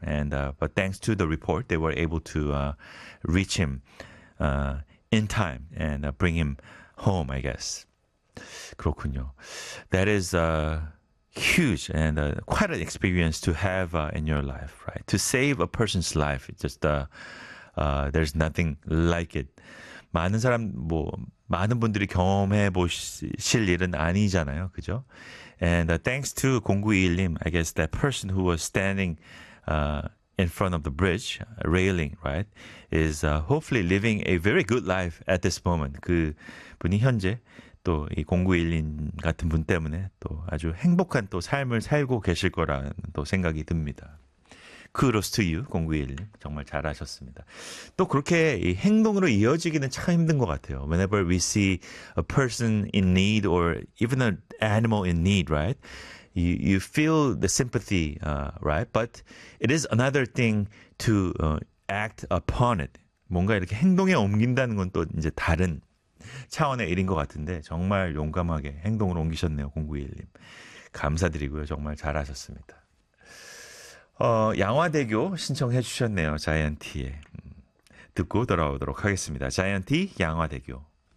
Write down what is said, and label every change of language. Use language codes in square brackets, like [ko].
[en] And but thanks to the report, they were able to reach him in time and bring him home, I guess. [ko] 그렇군요. [en] That is huge and quite an experience to have in your life, right? To save a person's life, it's just there's nothing like it. [ko] 많은 사람 뭐 많은 분들이 경험해 보실 일은 아니잖아요, 그죠? [en] And thanks to 0921님, I guess that person who was standing in front of the bridge, railing, right, is hopefully living a very good life at this moment. [ko] 그 분이 현재 또 이 0921님 같은 분 때문에 또 아주 행복한 또 삶을 살고 계실 거라는 또 생각이 듭니다. [en] Kudos to you, 0921님. [ko] 정말 잘하셨습니다. 또 그렇게 이 행동으로 이어지기는 참 힘든 것 같아요. [en] Whenever we see a person in need or even an animal in need, right? You feel the sympathy, right? But it is another thing to act upon it. [ko] 뭔가 이렇게 행동에 옮긴다는 건 또 이제 다른 차원의 일인 것 같은데 정말 용감하게 행동으로 옮기셨네요, 0921님. 감사드리고요. 정말 잘하셨습니다. 양화대교 신청해 주셨네요, 자이언티에. 듣고 돌아오도록 하겠습니다. 자이언티 양화대교.